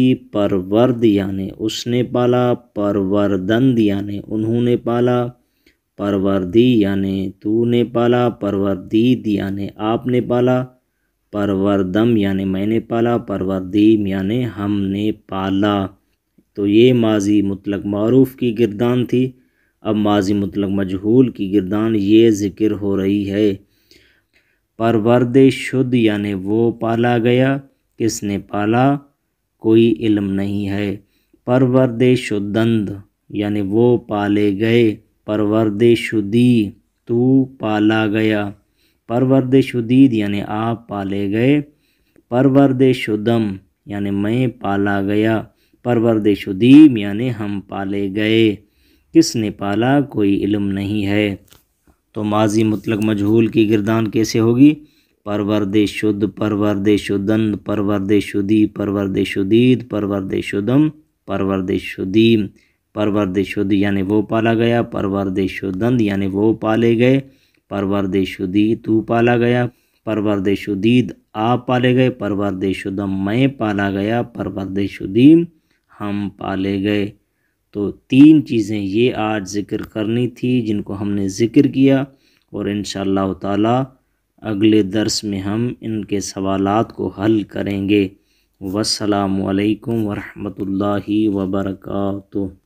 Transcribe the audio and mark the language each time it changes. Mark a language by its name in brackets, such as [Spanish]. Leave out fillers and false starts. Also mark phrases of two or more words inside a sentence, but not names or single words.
[Urdu] پرورد یعنی اس نے پالا، پروردند یعنی انہوں نے پالا، پروردی یعنی تو نے پالا، پروردید یعنی آپ نے پالا، پروردم یعنی میں نے پالا، پروردیم یعنی ہم نے پالا۔ تو یہ ماضی مطلق معروف کی گردان تھی۔ اب ماضی مطلق مجہول کی گردان یہ ذکر ہو رہی ہے۔ [Persian] پرورد شد [Urdu] یعنی وہ پالا گیا، کس نے پالا کوئی علم نہیں ہے۔ [Persian] پرورد شدند [Urdu] یعنی وہ پالے گئے، [Persian] پرورد شدی [Urdu] تو پالا گیا، [Persian] پرورد شدید [Urdu] یعنی آپ پالے گئے، [Persian] پرورد شدم [Urdu] یعنی میں پالا گیا، [Persian] پرورد شدیم [Urdu] یعنی ہم پالے گئے۔ کس نے پالا؟ کوئی علم نہیں ہے۔ تو ماضی مطلق مجہول کی گردان کیسے ہوگی؟ [Persian] پرورد شد، پرورد شدند، پرورد شدی، پرورد شدید، پرورد شدم، پرورد شدیم۔ پرورد شد [Urdu] یعنی وہ پالا گیا، [Persian] پرورد شدند [Urdu] یعنی وہ پالے گئے، [Persian] پرورد شدی [Urdu] تو پالا گیا، [Persian] پرورد شدید [Urdu] آپ پالے گئے، [Persian] پرورد شدم [Urdu] میں پالا گیا، [Persian] پرورد شدیم [Urdu] ہم پالے گئے۔ تو 3 چیزیں یہ آج ذکر کرنی تھی جن کو ہم نے ذکر کیا، اور [Arabic] انشاءاللہ تعالی [Urdu] اگلے درس میں ہم ان کے سوالات کو حل کریں گے۔ [Arabic] والسلام علیکم ورحمۃ اللہ وبرکاتہ۔